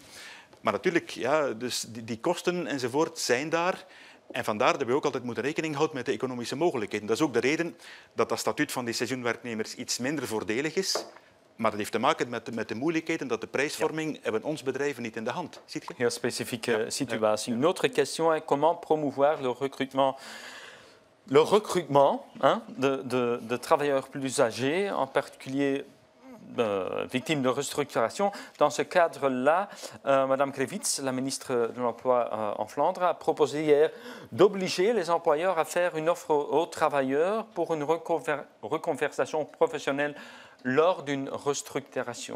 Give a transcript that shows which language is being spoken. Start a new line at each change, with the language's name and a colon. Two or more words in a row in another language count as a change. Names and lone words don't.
Dutch: Maar natuurlijk, ja, dus die kosten enzovoort zijn daar. En vandaar dat we ook altijd moeten rekening houden met de economische mogelijkheden. Dat is ook de reden dat dat statuut van die seizoenwerknemers iets minder voordelig is. Maar dat heeft te maken met de moeilijkheden dat de prijsvorming hebben ons bedrijven niet in de hand. Ziet je? Heel specifieke situatie.
French: Une autre question est comment promouvoir le recrutement de travailleurs plus âgés, en particulier victimes de restructuration. Dans ce cadre-là, Madame Krevits, la ministre de l'Emploi en Flandre, a proposé hier d'obliger les employeurs à faire une offre aux travailleurs pour une reconversion professionnelle lors d'une restructuration.